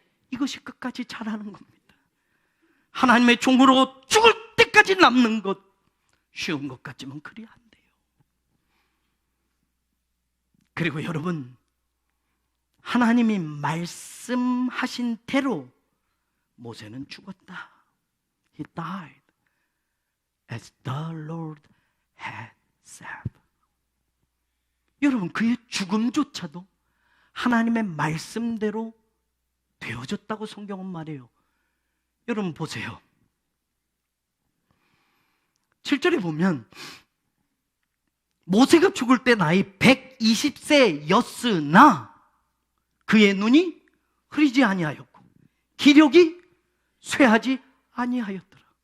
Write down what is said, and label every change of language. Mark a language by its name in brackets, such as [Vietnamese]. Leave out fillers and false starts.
[Korean] 이것이 끝까지 잘하는 겁니다. 하나님의 종으로 죽을 때까지 남는 것, 쉬운 것 같지만 그리 안 돼요. 그리고 여러분, 하나님이 말씀하신 대로 모세는 죽었다. [English] He died as the Lord had said. [Korean] 여러분, 그의 죽음조차도 하나님의 말씀대로 되어졌다고 성경은 말해요. 여러분 보세요. 7절에 보면 모세가 죽을 때 나이 120세였으나 그의 눈이 흐리지 아니하였고 기력이 쇠하지 아니하였더라.